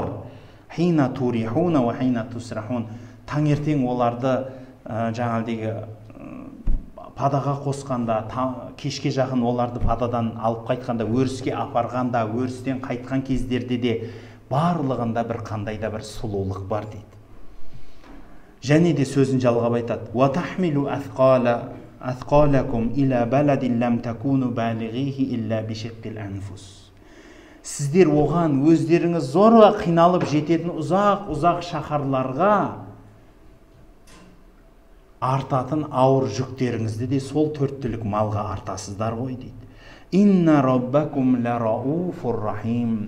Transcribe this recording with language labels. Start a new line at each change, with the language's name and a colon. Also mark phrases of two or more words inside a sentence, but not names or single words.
Arabic: حين تريحون وحين تسرحون.
Kazakh: Таңертең оларды жаңағыдегі падаға қосқанда, кешке жақын оларды пададан алып қайтқанда, өріске апарғанда, өрістен қайтқан кездерде де барлығында бір қандайда бір сұлулық бар дейді. Және де сөзін жалғап айтады:
Arabic: «وتحمل أثقالكم إلى بلد لم تكونوا بالغيه إلا بشق الأنفس».
Kazakh: Сіздер оған өздеріңіз зорға қиналып жететін ұзақ шаһарларға артатын ауыр жүктеріңізді де сол төрттілік малға артасыздар ғой дейді.
Arabic: «إن ربكم لرءوف رحيم».